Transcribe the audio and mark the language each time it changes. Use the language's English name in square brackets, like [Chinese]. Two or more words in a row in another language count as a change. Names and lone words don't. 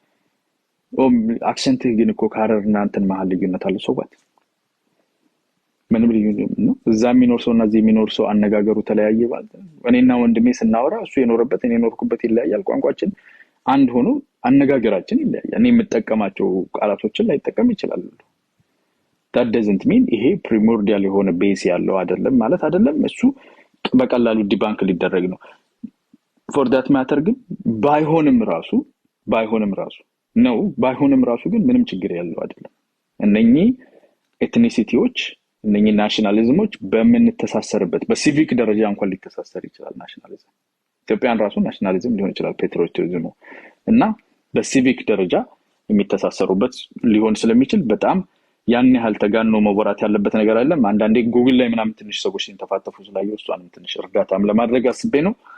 [Amharic] አክሰንት ግን እኮ ካረርና እንትን መሀል ልዩነት አለው። ሰውበት ምንም ልዩነት ነው። እዛ የሚኖር ሰውና እዚህ የሚኖር ሰው አነጋገሩ ተለያየ ማለት ነው። እኔና ወንድሜ ስናወራ እሱ የኖርበት እኔ የኖርኩበት ይለያያል። ቋንቋችን አንድ ሆኖ አነጋገራችን ይለያያል። እኔ የምጠቀማቸው ቃላቶችን ላይጠቀም ይችላል። [English] that doesn't mean [Amharic] ይሄ primordial የሆነ ቤዝ ያለው አይደለም ማለት አይደለም። እሱ በቀላሉ ዲባንክ ሊደረግ ነው። [English] for that matter [Amharic] ግን ባይሆንም ራሱ ግን ምንም ችግር ያለው አይደለም። እነኚህ ኤትኒሲቲዎች እነኚህ ናሽናሊዝሞች በመንተሳሰርበት በሲቪክ ደረጃ እንኳን ሊተሳሰር ይችላል። ናሽናሊዝም ኢትዮጵያን ራሱ ናሽናሊዝም ሊሆን ይችላል፣ ፔትሪዮቲዝም እና በሲቪክ ደረጃ የሚተሳሰሩበት ሊሆን ስለሚችል በጣም ያን ያህል ተጋኖ መወራት ያለበት ነገር አይደለም። አንዳንዴ ጉግል ላይ ምናምን ትንሽ ሰዎች ሲንተፋተፉ ስላየው እሷንም ትንሽ እርዳታም ለማድረግ አስቤ ነው።